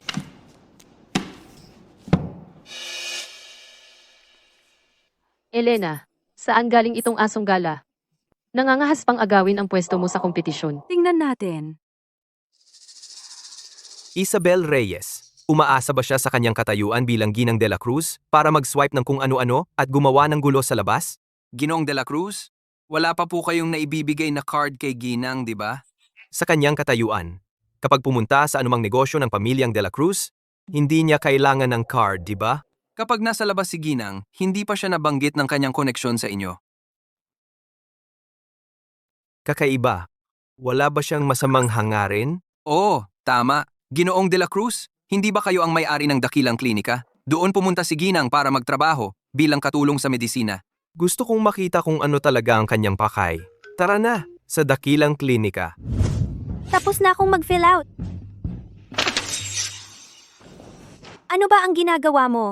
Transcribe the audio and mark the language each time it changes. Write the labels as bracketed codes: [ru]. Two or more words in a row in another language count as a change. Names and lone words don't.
[tl] Elena, saan galing itong asong gala? Nangangahas pang agawin ang pwesto mo sa kompetisyon. Tingnan natin. Isabel Reyes, umaasa ba siya sa kanyang katayuan bilang Ginang de la Cruz para mag-swipe ng kung ano-ano at gumawa ng gulo sa labas? Ginoong de la Cruz, wala pa po kayong naibibigay na card kay Ginang, di ba? Sa kanyang katayuan, kapag pumunta sa anumang negosyo ng pamilyang de la Cruz, hindi niya kailangan ng card, di ba? Kapag nasa labas si Ginang, hindi pa siya nabanggit ng kanyang koneksyon sa inyo. Kakaiba. Wala ba siyang masamang hangarin? Oo, tama. Ginoong de la Cruz, hindi ba kayo ang may-ari ng dakilang klinika? Doon pumunta si Ginang para magtrabaho bilang katulong sa medisina. Gusto kong makita kung ano talaga ang kanyang pakay. Tara na, sa dakilang klinika. Tapos na akong mag- [en] fill out. [tl] Ano ba ang ginagawa mo?